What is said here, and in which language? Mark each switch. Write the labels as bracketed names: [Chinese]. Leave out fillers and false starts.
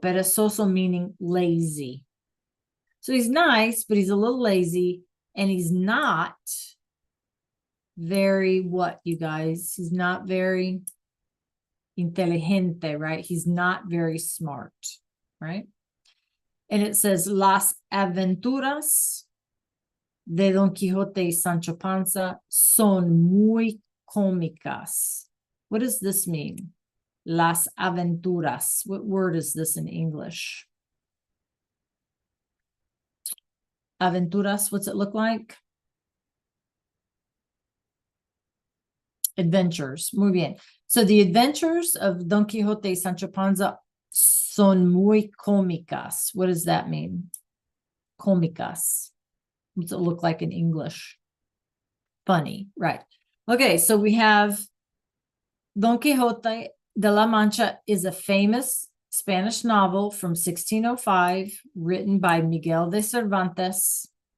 [English] Perezoso meaning lazy. So he's nice, but he's a little lazy, and he's not very what, you guys? He's not very inteligente, right? He's not very smart, right? And it says [Spanish] las aventuras de Don Quixote y Sancho Panza son muy cómicas. [English] What does this mean? [Spanish] Las aventuras. [English] What word is this in English? Aventuras, what's it look like? Adventures. [Spanish] Muy bien. [English] So the adventures of Don Quixote y Sancho Panza [Spanish] son muy cómicas. [English] What does that mean? Cómicas. What's it look like in English? Funny, right. Okay, so we have Don Quixote de la Mancha is a famous Spanish novel from 1605 written by Miguel de Cervantes.